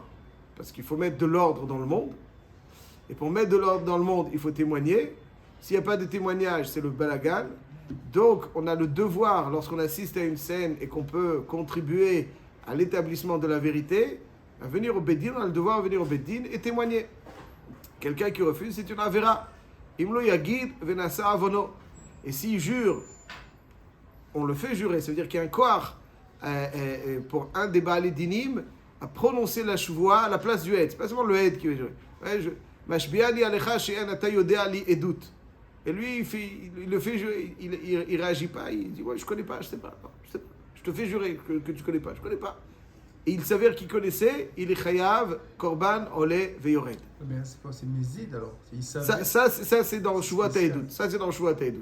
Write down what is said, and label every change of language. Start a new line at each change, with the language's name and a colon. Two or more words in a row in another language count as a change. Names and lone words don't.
French: Parce qu'il faut mettre de l'ordre dans le monde. Et pour mettre de l'ordre dans le monde, il faut témoigner. S'il n'y a pas de témoignage, c'est le balagan. Donc, on a le devoir, lorsqu'on assiste à une scène et qu'on peut contribuer à l'établissement de la vérité, à venir au Beddin, on a le devoir de venir au Beddin et témoigner. Quelqu'un qui refuse, c'est une avera.
Hebrew: אם לא יגיד ונשא עונו.
French: Et s'il jure, on le fait jurer, ça veut dire qu'il y a un koach pour un des
Hebrew: Baalei Dinim
French: à prononcer la shvuah à la place du Ed. C'est pas seulement le Ed qui va jurer.
Hebrew: משביעני עליך שאין אתה יודע לי עדות.
French: Et lui, il le fait jurer, il réagit pas, il dit ouais, je connais pas, je sais pas, je te fais jurer que tu connais pas, je connais pas. Et il s'avère qu'il connaissait, il est
Hebrew: chayav, korban, olé, veyored.
French: Mais c'est quoi, c'est Mézid alors? Ça c'est dans
Hebrew: Shvuat ha'edut.
French: Ça c'est dans
Hebrew: Shvuat ha'edut.